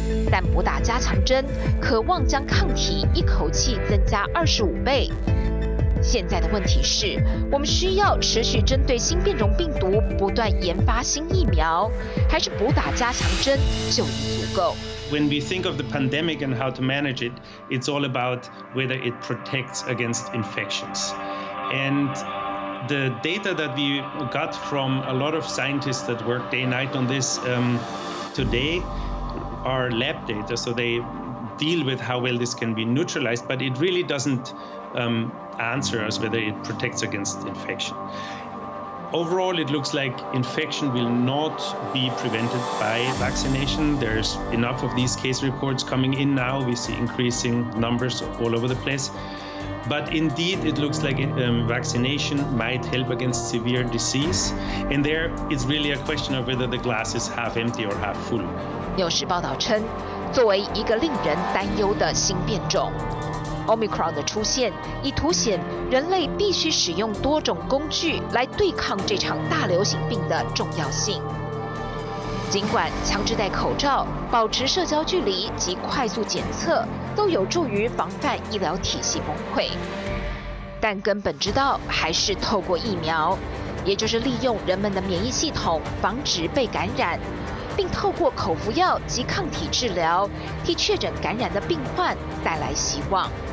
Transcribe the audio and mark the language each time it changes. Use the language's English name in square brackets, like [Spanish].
[Chinese] 但补打加强针，可望将抗体一口气增加25倍。现在的问题是，我们需要持续针对新变种病毒不断研发新疫苗，还是补打加强针就已足够 [English] ？When we think of the pandemic and how to manage it, it's all about whether it protects against infections. And the data that we got from a lot of scientists that work day and night on this today are lab data, so they deal with how well this can be neutralized, but it really doesn't answer us whether it protects against infection. Overall, it looks like infection will not be prevented by vaccination. There's enough of these case reports coming in now. We see increasing numbers all over the place. But indeed, it looks like vaccination might help against severe disease. And there, it's really a question of whether the glass is half empty or half full. [Chinese] 纽时报道称，作为一个令人担忧的新变种，Omicron 的出现已凸显人类必须使用多种工具来对抗这场大流行病的重要性。尽管强制戴口罩、保持社交距离及快速检测都有助于防范医疗体系崩溃，但根本之道还是透过疫苗，也就是利用人们的免疫系统防止被感染，并透过口服药及抗体治疗，替确诊感染的病患带来希望。